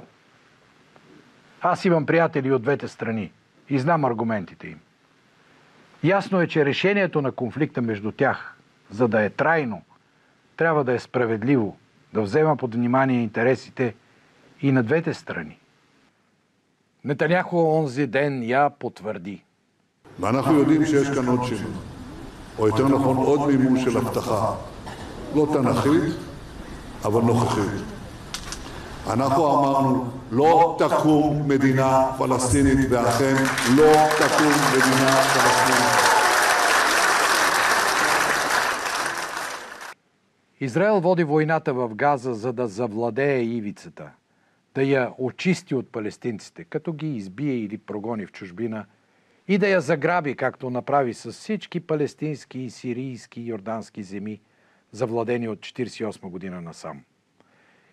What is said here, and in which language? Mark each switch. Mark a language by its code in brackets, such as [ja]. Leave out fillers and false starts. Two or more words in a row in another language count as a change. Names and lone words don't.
[bg] Аз имам приятели от двете страни и знам аргументите им. Ясно е, че решението на конфликта между тях, за да е трайно, трябва да е справедливо, да взема под внимание интересите и на двете страни. Нетаняху онзи ден я потвърди. [he] ואנחנו יודעים שיש כאן עוד שינוי, או יותר נכון עוד מימוש של הבטחה, לא תנכית, אבל נוכחית. אנחנו אמרנו, לא תקום מדינה פלסטינית, ואכן לא תקום מדינה פלסטינית. [bg] Израел води войната в Газа, за да завладее ивицата, да я очисти от палестинците, като ги избие или прогони в чужбина, и да я заграби, както направи с всички палестински, сирийски и йордански земи, завладени от 1948 година насам.